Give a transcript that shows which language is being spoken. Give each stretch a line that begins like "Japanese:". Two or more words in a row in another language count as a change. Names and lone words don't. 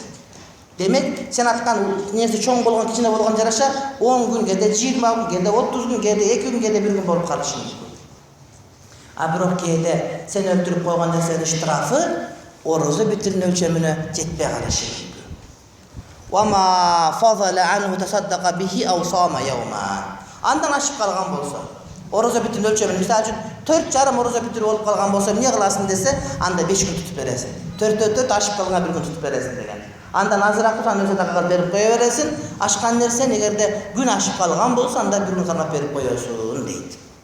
Kyrgyz: Демек, сен аткан нерсе чоң болгон, кичине болгон жараша 10 күн, кээде 20 күн, кээде 30 күн, кээде 2 күн, кээде 1 күн болуп калышы мүмкүн. Бирок кээде сен өлтүрүп койгон нерсенин штрафы орозо биттирин өлчөмүнө жетпей калышы мүмкүн.
Arabic: وما فضل عنه تصدق به أو صام يوما.
Kyrgyz: Андан ашып калган болсо, орозо биттирин өлчөмүнө мисалы үчүн 4,5 орозо биттир болуп калган болсо, эмне кыласың десе, анда 5 күн тутуп бересиң. 4 ашып калганга 1 күн тутуп бересиң деген. Андан азыраак турган нерсе дагы берип кое бересиң. Ашкан нерсени эгерде күн ашып калган болсо, анда 1 күн кармап берип коесуң дейт.